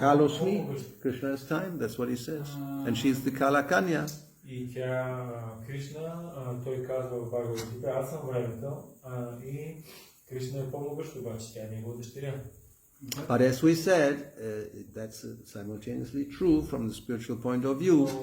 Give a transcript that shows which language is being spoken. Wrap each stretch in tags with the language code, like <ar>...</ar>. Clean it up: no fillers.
<en>Kalosmi, Krishna is time, that's what he says. And she's the Kalakanya.</en> <bg>И тя, Кришна, той казва в Бхагавад-гита, аз съм времето, и Кришна е по-могъщ, обаче тя не е негова дъщеря.</bg> <en>But as we said, that's simultaneously true from the spiritual point of view.</en>